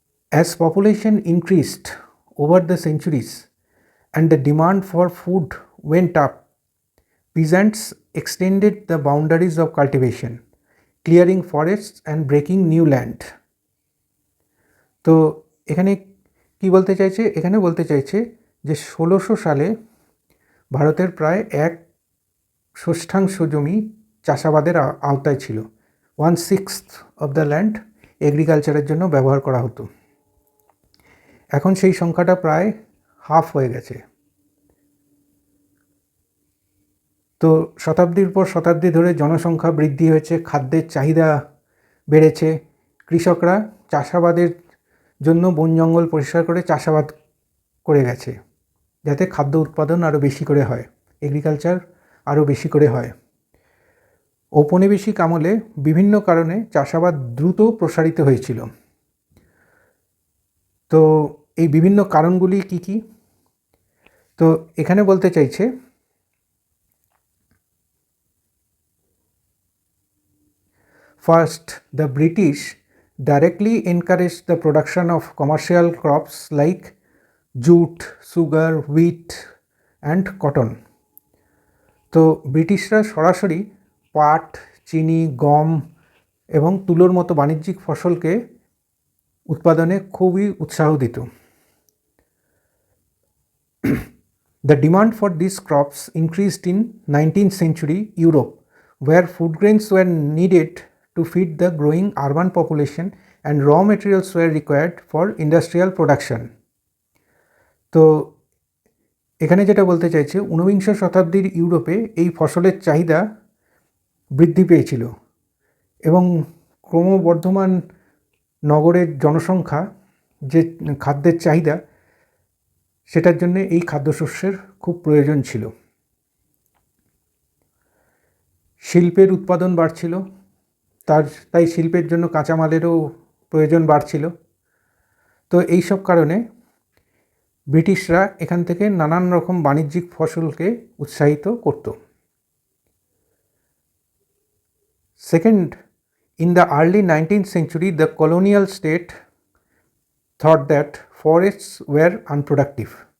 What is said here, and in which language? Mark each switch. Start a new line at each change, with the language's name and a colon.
English: As population increased over the centuries and the demand for food went up, peasants extended the boundaries of cultivation, clearing forests and breaking new land.
Bangla: তো এখানে কি বলতে চাইছে? এখানে বলতে চাইছে যে 1600 সালে ভারতের প্রায় 1/6 জমি চাষাবাদের আওতায় ছিল।
English: 1/6 of the land
Bangla: এগ্রিকালচারের জন্য ব্যবহার করা হতো। এখন সেই সংখ্যাটা প্রায় হাফ হয়ে গেছে। তো শতাব্দীর পর শতাব্দী ধরে জনসংখ্যা বৃদ্ধি হয়েছে, খাদ্যের চাহিদা বেড়েছে, কৃষকরা চাষাবাদের জন্য বন জঙ্গল পরিষ্কার করে চাষাবাদ করে গেছে, যাতে খাদ্য উৎপাদন আরও বেশি করে হয়, এগ্রিকালচার আরও বেশি করে হয়। ঔপনিবেশিক আমলে বিভিন্ন কারণে চাষাবাদ দ্রুত প্রসারিত হয়েছিল। তো এই বিভিন্ন কারণগুলি কি কি? তো এখানে বলতে চাইছে
English: First, the British directly encouraged the production of commercial crops like jute, sugar, wheat and cotton.
Bangla: তো ব্রিটিশরা সরাসরি পাট, চিনি, গম এবং তুলোর মতো বাণিজ্যিক ফসলকে উৎপাদনে খুবই উৎসাহ দিত।
English: The demand for these crops increased in 19th century Europe, where food grains were needed to feed the growing urban population and raw materials were required for industrial production.
Bangla: তো এখানে যেটা বলতে চাইছে, ঊনবিংশ শতাব্দীর ইউরোপে এই ফসলের চাহিদা বৃদ্ধি পেয়েছিল এবং ক্রমবর্ধমান নগরের জনসংখ্যা যে খাদ্যের চাহিদা, সেটার জন্য এই খাদ্যশস্যের খুব প্রয়োজন ছিল। শিল্পের উৎপাদন বাড়ছিল, তাই শিল্পের জন্য কাঁচামালেরও প্রয়োজন বাড়ছিল। তো এই সব কারণে ব্রিটিশরা এখান থেকে নানান রকম বাণিজ্যিক ফসলকে উৎসাহিত করত।
English: Second, in the early 19th century, the colonial state thought that forests were unproductive.